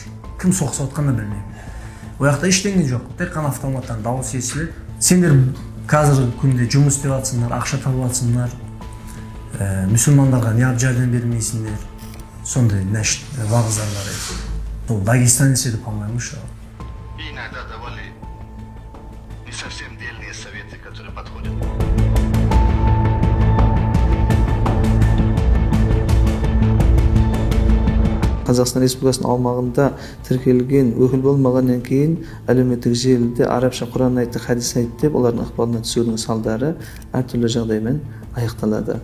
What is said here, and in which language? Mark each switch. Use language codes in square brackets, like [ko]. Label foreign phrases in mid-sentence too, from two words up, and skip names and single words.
[kk] Кім соғыс атқанда білмеймін. Ояқта ештеңе жоқ. Тек қана автоматтан дауыс естіледі. Сендер қазіргі күнде жұмыс істеп жатсыңдар, ақша тауып жатсыңдар. Müslümandарға неғып жәрдем бермейсіңдер. Сондай нәшт вағыздар еді. Бұл Дагестанец еді, [ru] по-моему, что. Иногда давали не совсем дельные советы, которые подходят. [kk] Қазақстан Республикасының аумағында тіркелген өкіл болмағаннан кейін әлеуметтік желіде арабша Құран айтты, хадис айтты деп олардың ықпалына түсудің салдары әртүрлі жағдаймен аяқталады.